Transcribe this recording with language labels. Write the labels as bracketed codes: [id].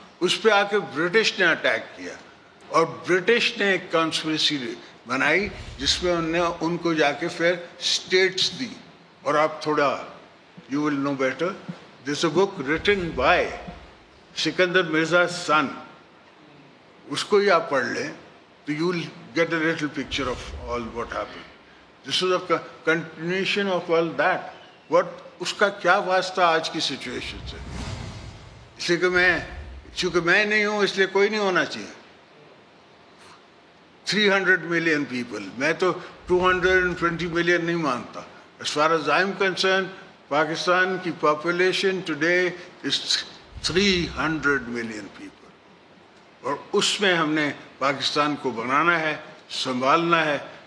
[ur] اس پہ آ کے برٹش نے اٹیک کیا اور برٹش نے ایک کانسپریسی بنائی جس میں انہوں نے ان کو جا کے پھر اسٹیٹس دی. اور آپ تھوڑا [en] you will know better, this a book written by Sikandar Mirza son, [ur] اس کو ہی آپ پڑھ لیں تو [en] You will get a little picture of all what happen. This is a continuation of all that. [ur] What اس کا کیا واسطہ آج کی سچویشن سے؟ اس لیے کہ چونکہ میں نہیں ہوں اس لیے کوئی نہیں ہونا چاہیے. 300 ملین پیپل، میں تو 220 ملین نہیں مانتا. [en] As far as I'm concerned, [ur] Pakistan کی [en] population today is 300 million people, [ur] اور اس میں ہم نے پاکستان کو بنانا ہے، سنبھالنا ہے.